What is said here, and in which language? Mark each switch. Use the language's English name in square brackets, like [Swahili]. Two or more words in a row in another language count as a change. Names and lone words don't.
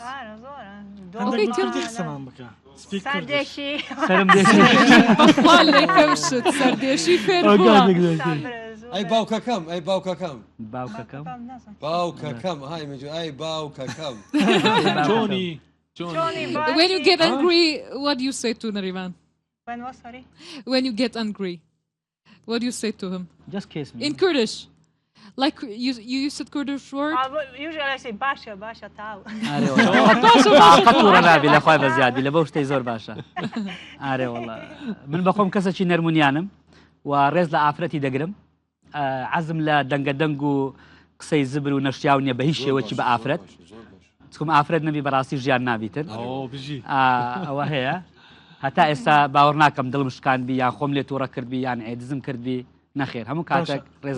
[Central Kurdish] قسەمان بکە سەردێشی فێر ئەی باوکەکەم ئەی باوکەکەم باوکەکەم های مەجو ئەی باوکەکەم چۆنی [English] when you get angry what do you say to Nariman when what sorry when you get angry what do you say to him just kiss me in Kurdish like you used Kurdish word usually I say [Central Kurdish] باشە تاو قطورە نابی لە خوای بەزیادی لە بەو شتەی زۆر باشە ئارێ وڵا من بەخۆم کەسێکی نەرمونیانم و ڕێز لە ئافرەتی دەگرم عەزم لە دەنگە دەنگ و قسەی زبر و نەشیاو نییە بە هیچ شێوەکی بە ئافرەت چکم ئافرەت نەبی بەڕاستی ژیان نابیتر ئەوە هەیە هەتا ئێستا باوەڕ ناکەم دڵم شکاندبی یان خۆم لێ تووڕە کردبی یان عێدزم کردبی نەخێر هەموو کاتێک ڕێزم